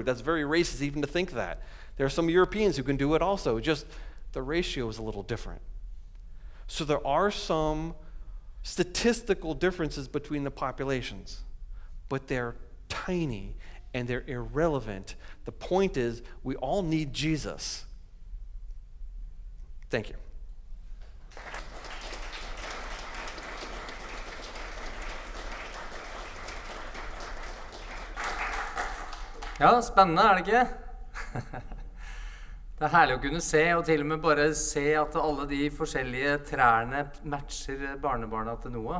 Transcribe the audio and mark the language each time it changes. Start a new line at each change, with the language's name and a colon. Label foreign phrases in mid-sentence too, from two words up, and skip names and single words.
English: That's very racist even to think that. There are some Europeans who can do it also, just the ratio is a little different. So there are some statistical differences between the populations, but they're tiny and they're irrelevant. The point is, we all need Jesus. Thank you.
Norwegian: Ja, spennende, er det ikke? Det er herlig å kunne se, og til og med bare se at alle de forskjellige trærne matcher barnebarna til Noah.